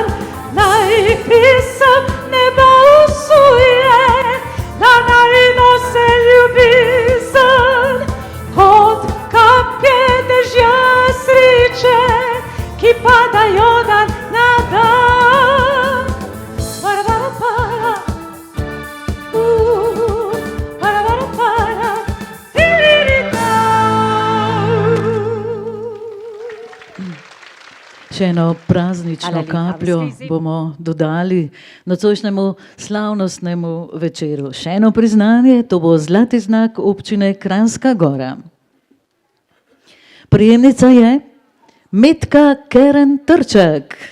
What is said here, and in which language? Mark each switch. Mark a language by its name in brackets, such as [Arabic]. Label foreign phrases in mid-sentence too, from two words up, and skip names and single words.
[Slovenian] Naj pisem neba usuje, da naj nose ljubezen, kot kaplje dežja sreče, ki padajo dan na dan. Para, para, para. Para, para, para. Tiririta. Še eno praznično kapljo bomo dodali nocojšnjemu slavnostnemu večeru. Še eno priznanje, to bo zlati znak občine Kranjska Gora. Prejemnica je Metka Keren Trček.